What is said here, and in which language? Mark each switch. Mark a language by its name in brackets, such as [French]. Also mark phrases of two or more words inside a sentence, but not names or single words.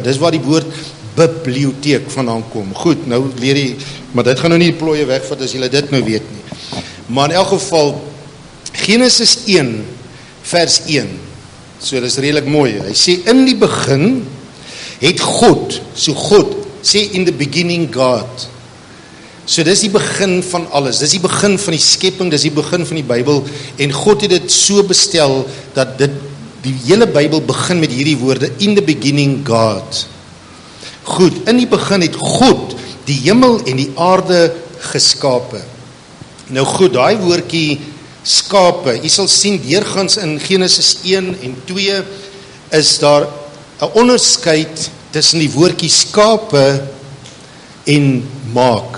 [Afrikaans] Dis waar die woord biblioteek vandaan kom. Goed, nou leer jy, maar dit gaan nou nie die plooie wegvat as jy dit nou weet nie. Maar in elk geval, Genesis 1, vers 1, so dis redelik mooi. Hy sê, in die begin het God, so God, sê [English] in the beginning God. [Afrikaans] So dis die begin van alles, dis die begin van die skepping, dis die begin van die Bybel, en God het dit so bestel, dat die hele Bybel begin met hierdie woorde, [English] in the beginning God. [Afrikaans] Goed, in die begin het God die hemel en die aarde geskape. Nou goed, daai woordjie skape, jy sal sien deurgangs in Genesis 1 en 2 is daar 'n onderskeid tussen die woordjie skape en maak.